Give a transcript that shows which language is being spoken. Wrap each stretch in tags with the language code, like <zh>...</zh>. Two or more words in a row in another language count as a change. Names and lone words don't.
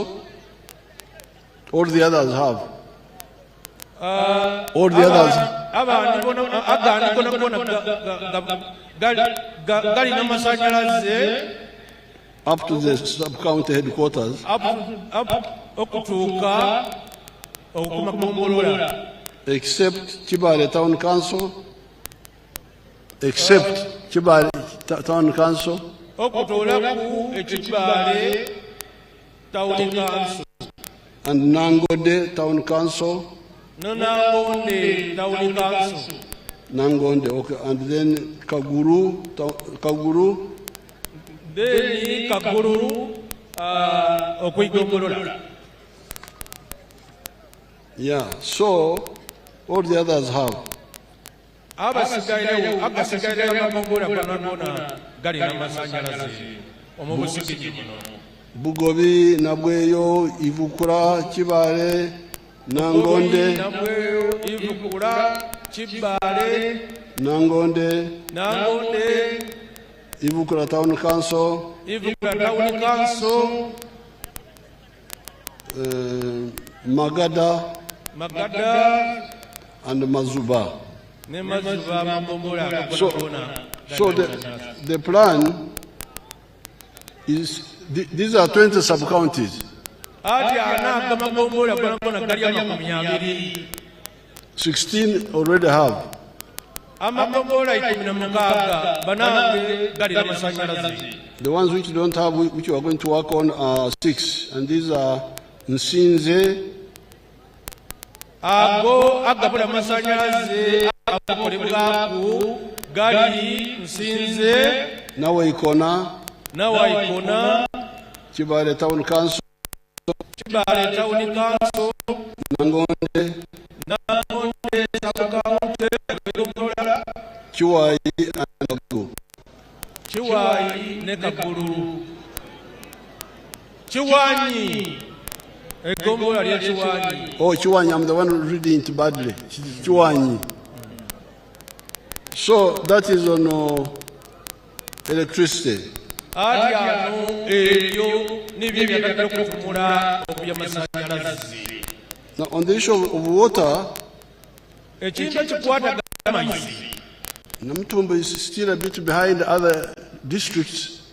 <en>All the others have. All the others. Up to the sub-county headquarters. Except Kibale town council. Except Kibale town council. And Nangode town council. Nangonde town council. Nangonde, okay. And then Kaguru. Then Kaguru. Yeah, so all the others have. Bugobi, Nabweyo, Ivukura, Kibale, Nangonde, Nangonde, Ivukura town council, Magada, and Mazuba. So the plan is, these are 20 sub-counties. 16 already have. The ones which don't have, which we are going to work on, are 6. And these are Nsinze, Nawaikona, Kibale town council, Nangonde, Chiwai and Kaguru. Chiwani. Oh, Chiwani, I'm the one reading it badly. Chiwani. So that is on electricity. Now, on the issue of water, Namutumba is still a bit behind other districts.</en>